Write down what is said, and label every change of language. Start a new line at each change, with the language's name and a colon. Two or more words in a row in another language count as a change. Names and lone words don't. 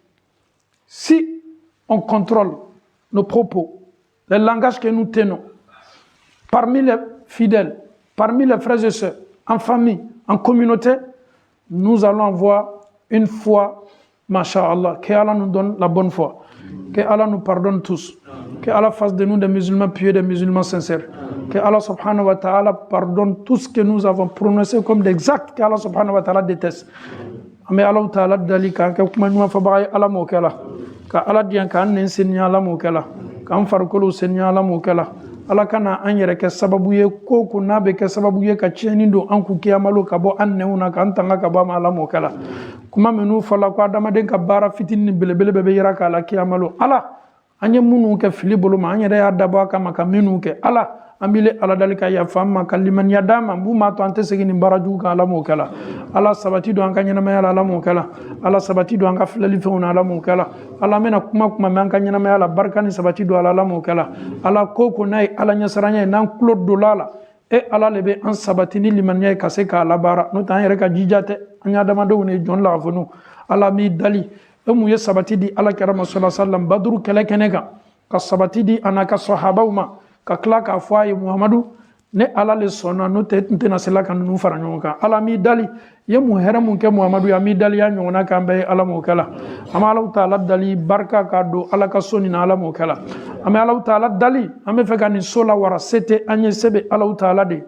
French: Si on contrôle nos propos, le langage que nous tenons, parmi les fidèles, parmi les frères et sœurs, en famille, en communauté, nous allons avoir une foi, masha'Allah, que Allah nous donne la bonne foi, que Allah nous pardonne tous, que Allah fasse de nous des musulmans pieux, des musulmans sincères, que Allah
Arabic: سبحانه وتعالى
French: pardonne tout ce que nous avons prononcé comme des actes que Allah
Arabic: سبحانه وتعالى
French: déteste.
Bambara: Mais Allah ta'ala dali ka kuma nyuma fa ba Allah mo kala ka Allah diyan ka an senya Allah mo kala ka an farkolo senya Allah mo kala Allah kana an yɛrɛ kɛ sababu ye ko ko n'a bɛ kɛ sababu ye ka tiɲɛni don an kun kiyamalo ka bɔ an nɛnw na k'an tanga ka bɔ a ma Allah m'o kɛla kuma minnu fɔla ko adamaden ka baara fitinin ni belebele bɛɛ bɛ yira k'a la kiyamalo Allah an ye minnu kɛ fili bolo ma an yɛrɛ y'a dabɔ a kama ka minnu kɛ Allah an bɛ Ala dali ka yafa an ma ka limaniya d'a ma mun b'a to an tɛ segin nin baara jugu kan Allah m'o kɛla Allah sabati don an ka ɲɛnamaya la Allah m'o kɛla Allah sabati don an ka filɛli fɛnw na Allah m'o kɛla Allah an bɛna kuma mɛn an ka ɲɛnamaya la barika ni sabati don Allah m'o kɛla Allah ko ko n'a ye Ala ɲɛsiranya ye n'an tulo donna la e Allah le bɛ an sabati ni limaniya ye ka se k'a labaara n'o tɛ an yɛrɛ ka jija tɛ an ye adamadenw de ye jɔn la ka fɔ Allah m'i dali e mun ye sabati di Ala kɛra ma
Arabic: صلى الله عليه وسلم
Bambara: Baduru kɛlɛ kɛnɛ kan ka sabati di a n'a ka sahabaw ma ka tila k'a fɔ a ye Muhamadu ne Ala le sɔnna n'o tɛ n tɛna se la ka ninnu fara ɲɔgɔn kan Allah m'i dali ye mun hɛrɛ mun kɛ Muhamadu ye a m'i dali y'a ɲɔgɔnna k'an bɛɛ ye Allah m'o kɛla an bɛ Alahu Taala dali barika k'a don Ala ka so nin na Allah m'o kɛla an bɛ Alahu Taala dali an bɛ fɛ ka nin so lawara se tɛ an ye se bɛ Alahu Taala de